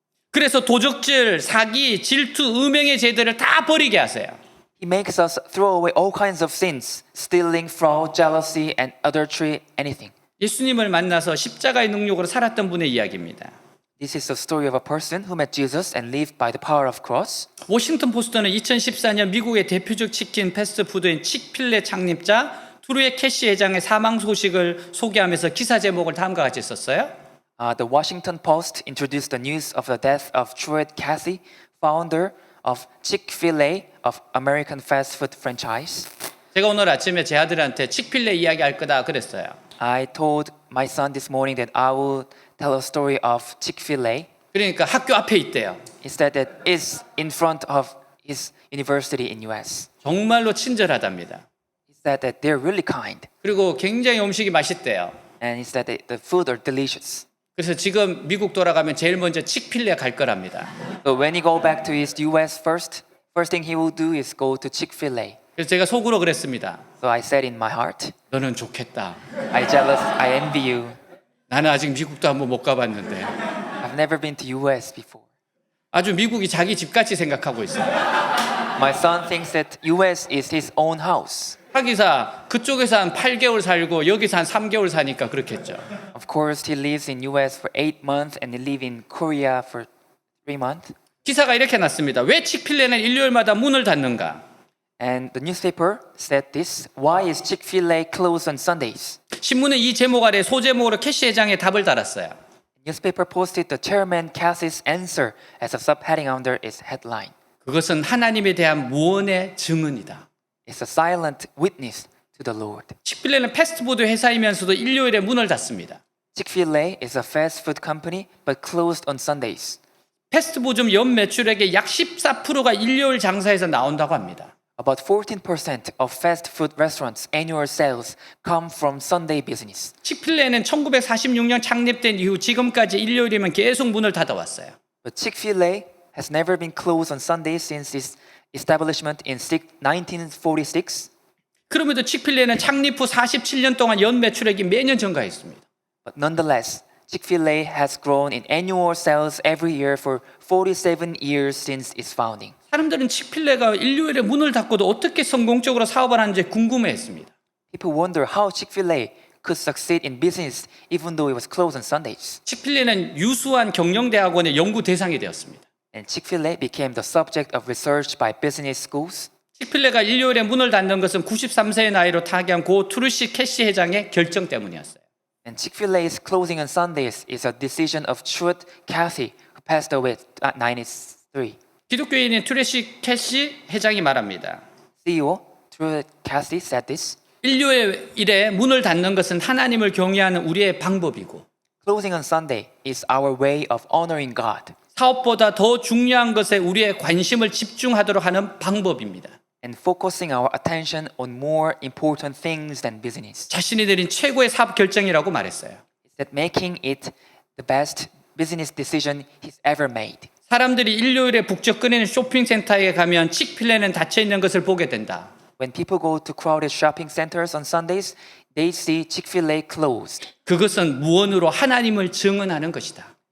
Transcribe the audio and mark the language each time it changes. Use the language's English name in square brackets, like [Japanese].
[Korean] 그래서 도적질, 사기, 질투, 음행의 죄들을 다 버리게 하세요. [English] He makes us throw away all kinds of sins, stealing, fraud, jealousy, and adultery, anything. [Korean] 예수님을 만나서 십자가의 능력으로 살았던 분의 이야기입니다. [English] This is the story of a person who met Jesus and lived by the power of cross. [Korean] 워싱턴 포스트는 2014년 미국의 대표적 치킨 패스트푸드인 칙필레 창립자 투루의 캐시 회장의 사망 소식을 소개하면서 기사 제목을 다음과 같이 썼어요. [English] The Washington Post introduced the news of the death of Truett Cathy, founder of Chick-fil-A, of American fast food franchise. [Korean] 제가 오늘 아침에 제 아들한테 칙필레 이야기할 거다 그랬어요. [English] I told my son this morning that I will tell a story of Chick-fil-A. [Korean] 그러니까 학교 앞에 있대요. [English] He said that is in front of his university in US. [Korean] 정말로 친절하답니다. [English] He said that they're really kind. [Korean] 그리고 굉장히 음식이 맛있대요. [English] And he said that the food are delicious. [Korean] 그래서 지금 미국 돌아가면 제일 먼저 칙필레 갈 거랍니다. [English] So when he go back to his US first thing he will do is go to Chick-fil-A. [Korean] 그래서 제가 속으로 그랬습니다. [English] So I said in my heart, [Korean] 너는 좋겠다. [English] I jealous, I envy you. [Korean] 나는 아직 미국도 한번 못 가봤는데 [English] I've never been to US before. [Korean] 아주 미국이 자기 집같이 생각하고 있어요. [English] My son thinks that US is his own house. [Korean] 하기사 그쪽에서 한 8개월 살고 여기서 한 3개월 사니까 그렇겠죠. [English] Of course, he lives in US for 8 months and he live in Korea for 3 months. [Korean] 기사가 이렇게 났습니다. 왜 칙필레는 일요일마다 문을 닫는가? [English] And the newspaper said this, why is Chick-fil-A closed on Sundays? [Korean] 신문은 이 제목 아래 소제목으로 캐시 회장의 답을 달았어요. [English] Newspaper posted the chairman Cassie's answer as a subheading under its headline. [Korean] 그것은 하나님에 대한 무언의 증언이다. [English] It's a silent witness to the Lord. [Korean] 칙필레는 패스트푸드 회사이면서도 일요일에 문을 닫습니다. [English] Chick-fil-A is a fast food company but closed on Sundays. [Korean] 패스트푸드 연 매출액의 약 14%가 일요일 장사에서 나온다고 합니다. [English] About 14% of fast food restaurants' annual sales come from Sunday business. [Korean] 칙필레는 1946년 창립된 이후 지금까지 일요일이면 계속 문을 닫아왔어요. [English] But Chick-fil-A has never been closed on Sundays since its establishment in 1946. [Korean] 그럼에도 칙필레는 창립 후 47년 동안 연 매출액이 매년 증가했습니다. [English] But nonetheless, Chick-fil-A has grown in annual sales every year for 47 years since its founding. [Korean] 사람들은 치필레가 일요일에 문을 닫고도 어떻게 성공적으로 사업을 하는지 궁금해했습니다. [English] People wonder how Chick-fil-A could succeed in business even though it was closed on Sundays. [Korean] 치필레는 유수한 경영대학원의 연구 대상이 되었습니다. [English] And Chick-fil-A became the subject of research by business schools. [Korean] 치필레가 일요일에 문을 닫는 것은 93세의 나이로 타계한 고 트루시 캐시 회장의 결정 때문이었어요. [English] And Chick-fil-A's closing on Sundays is a decision of Truett Cathy, who passed away at 93. [Korean] 기독교인인 트루시 캐시 회장이 말합니다. [English] CEO Truett Cathy said this. [Korean] 일요일에 문을 닫는 것은 하나님을 경외하는 우리의 방법이고 [English] Closing on Sunday is our way of honoring God [Korean] 사업보다 더 중요한 것에 우리의 관심을 집중하도록 하는 방법입니다. [English] and focusing our attention on more important things than business. [Korean] 자신이 내린 최고의 사업 결정이라고 말했어요. [English] It's that making it the best business decision he's ever made. [Korean] 사람들이 일요일에 북적거리는 쇼핑센터에 가면 치필레는 닫혀 있는 것을 보게 된다. [English] When people go to crowded shopping centers on Sundays, they see Chick-fil-A closed. [Korean] 그것은 무언으로 하나님을 증언하는 것이다.